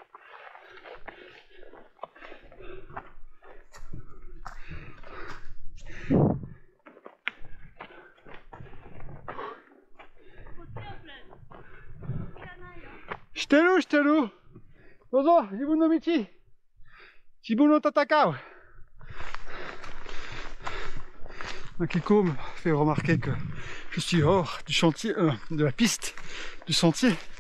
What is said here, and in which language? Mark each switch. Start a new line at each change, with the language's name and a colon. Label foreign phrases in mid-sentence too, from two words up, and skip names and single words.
Japanese: Shiteru. どうぞ、自分の道。自分の戦おう.
French: Makiko me fait remarquer que je suis hors du chantier, de la piste, du sentier.